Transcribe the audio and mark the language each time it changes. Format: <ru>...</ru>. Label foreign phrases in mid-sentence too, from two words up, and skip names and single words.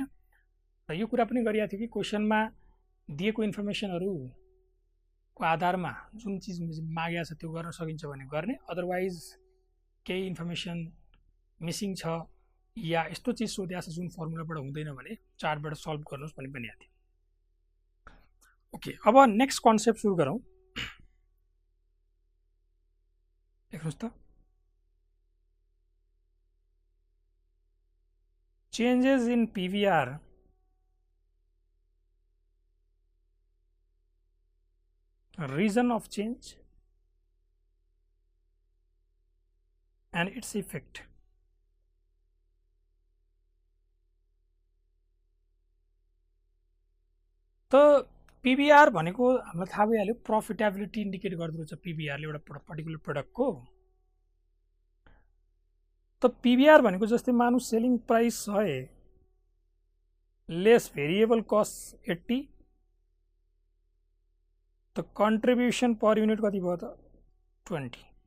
<ne>र यो कुरा पनि गरिएको थियो कि क्वेशनमा दिएको इन्फर्मेसनहरुको आधारमा जुन चीज मागेको छ त्यो गर्न सकिन्छ भने गर्ने, अदरवाइज केही</ne> <en>information missing</en> <ne>छ या यस्तो चीज सोधेको छ जुन फर्मुलाबाट हुँदैन भने चार्टबाट सल्भ गर्नुस् भन्ने पनि आएको थियो। ओके, अब</ne> <en>next concept</en> <ne>सुरु गरौँ। देख्नुस् त,</ne> <en>changes in PVR reason of change and its effect.</en> <ne>तो पीवीआर भनेको हामीलाई थाहा भइहाल्यो,</ne> <en>profitability indicate</en> <ne>गर्दछ पीवीआर ले एउटा</ne> <en>particular product</en> <ne>को। तो पीवीआर भनेको जस्तै मानु</ne> <en>selling price</en> <ne>100</ne> <en>less variable cost</en> <ne>80, तो</ne> <en>contribution per unit</en> <ne>कति भयो त 20।</ne>